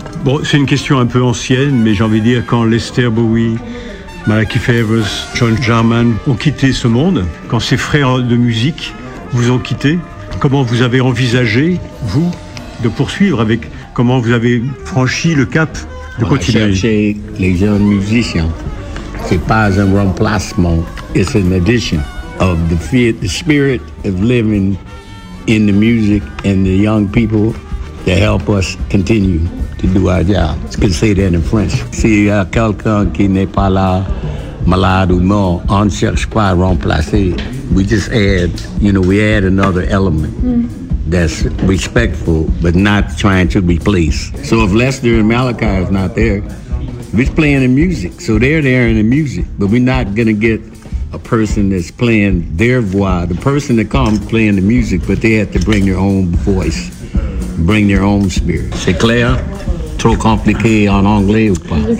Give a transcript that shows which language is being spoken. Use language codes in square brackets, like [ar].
[fr] Bon, c'est une question un peu ancienne, mais j'ai envie de dire quand Lester Bowie, Malachi Favors, John Jarman ont quitté ce monde, quand ses frères de musique vous ont quitté, comment vous avez envisagé, vous, de poursuivre avec, comment vous avez franchi le cap de continuer? On a cherché les jeunes musiciens. C'est pas un remplacement, [en] it's an addition of the spirit of living in the music and the young people to help us continue to do our job. It's good to say that in French. [fr] Si y a quelqu'un qui n'est pas là, malade ou non, on ne cherche pas à remplacer. [en] We just add, you know, we add another element that's respectful, but not trying to replace. So if Lester and Malachi is not there, we're playing the music. So they're there in the music, but we're not going to get a person that's playing their voix. The person that comes playing the music, but they have to bring their own voice. Bring your own spirit. [fr] C'est clair? Trop compliqué en anglais ou pas?